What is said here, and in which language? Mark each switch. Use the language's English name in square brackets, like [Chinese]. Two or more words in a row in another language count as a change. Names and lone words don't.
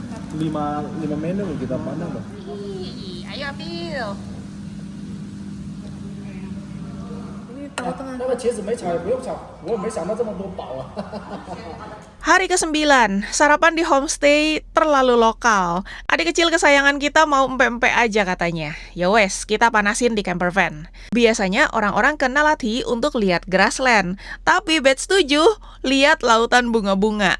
[Indonesian] 5 menu kita pandang loh. Ayo ambil. Ini tengah-tengah. [Chinese] 那个茄子没炒也不用炒，我没想到这么多宝啊。 [Indonesian] Hari ke-9, sarapan di homestay terlalu lokal. Adik kecil kesayangan kita mau empe-empe aja katanya. [Javanese] Ya wes, [Indonesian] kita panasin di camper van. Biasanya orang-orang ke Nalathi untuk lihat grassland. Tapi batch 7, lihat lautan bunga-bunga.